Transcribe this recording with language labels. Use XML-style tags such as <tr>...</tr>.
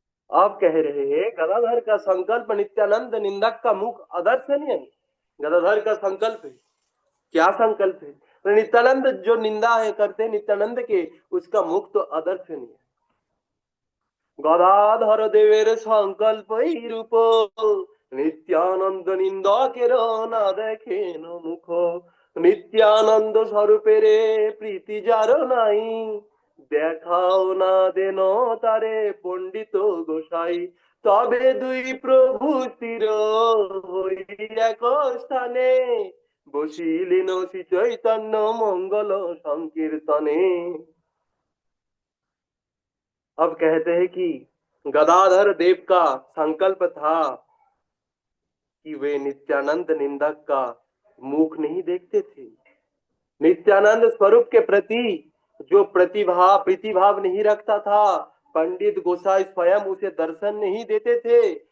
<hi>आप कह रहे हैं गदाधर का संकल्प नित्यानंद निंदक का मुख अदर्शनीय है। गदाधर का संकल्प है, क्या संकल्प है? तो नित्यानंद जो निंदा है करते नित्यानंद के, उसका मुख तो अदर्शनीय है।</hi> <bn>गदाधर देवेर संकल्प रूप, नित्यानंद निंदा के ना देखे न मुख, नित्यानंद स्वरूपेर প্রীতি যার নাই, দেখাও না দেন তারে পণ্ডিত গোসাই, তবে দুই প্রভু স্থির হই এক স্থানে, বসিলেন শ্রী চৈতন্য মঙ্গল সংকীর্তনে।</bn> <hi>अब कहते हैं कि गदाधर देव का संकल्प था कि वे नित्यानंद निंदक का मुख नहीं देखते थे। नित्यानंद स्वरूप के प्रति जो प्रतिभाव नहीं रखता था, पंडित गोसाई स्वयं उसे दर्शन नहीं देते थे।</hi>